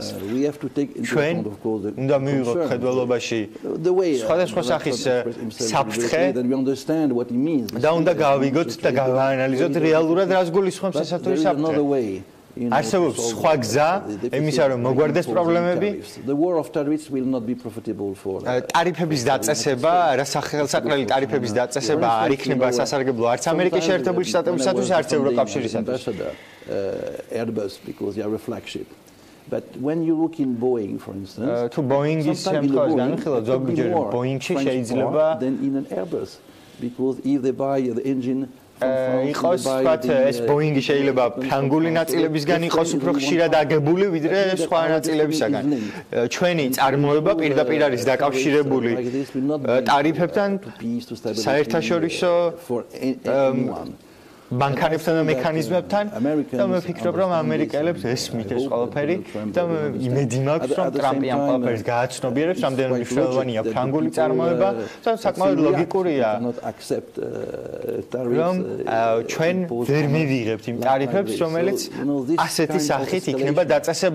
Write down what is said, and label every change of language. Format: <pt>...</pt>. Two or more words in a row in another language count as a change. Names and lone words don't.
<ka>ჩვენ უნდა მივიღოთ ხედველობაში სხვადასხვა სახის საფრთხე და უნდა გავიგოთ და აანალიზოთ რეალურად რას გულისხმობს ესა თუ ის საფრთხე. არსებობს სხვა გზა იმისა, რომ მოგვარდეს პრობლემები. ტარიფების დაწესება, ხელსაყრელი ტარიფების დაწესება არ იქნება სასარგებლო არც ამერიკის შეერთებული შტატებისათვის, არც ევროკავშირისათვის.</ka> <en>But when you look in Boeing, for instance,</en> <ka>to Boeing-ის შემთხვევაში განხილოთ, ზოგჯერ Boeing-ში შეიძლება</ka> <en>then in an Airbus, because if they buy the engine</en> <ka>იყოს ვთქვათ, ეს Boeing-ი შეიძლება ფრანგული ნაწილებისგან იყოს უფრო ხშირად აგებული, ვიდრე სხვა ნაწილებისგან. ჩვენი წარმოება პირდაპირ არის დაკავშირებული ტარიფებთან, საერთაშორისო ბანკარებთან და მექანიზმებთან და მე ვფიქრობ, რომ ამერიკელებს ესმით ეს ყველაფერი და იმედი მაქვს, რომ ტრამპი ამ ყველაფერს გააცნობიერებს, რამდენად მნიშვნელოვანია ფრანგული წარმოება და საკმაოდ ლოგიკურია, რომ ჩვენ ვერ მივიღებთ იმ ტარიფებს, რომელიც ასეთი სახით იქნება დაწესებული.</ka>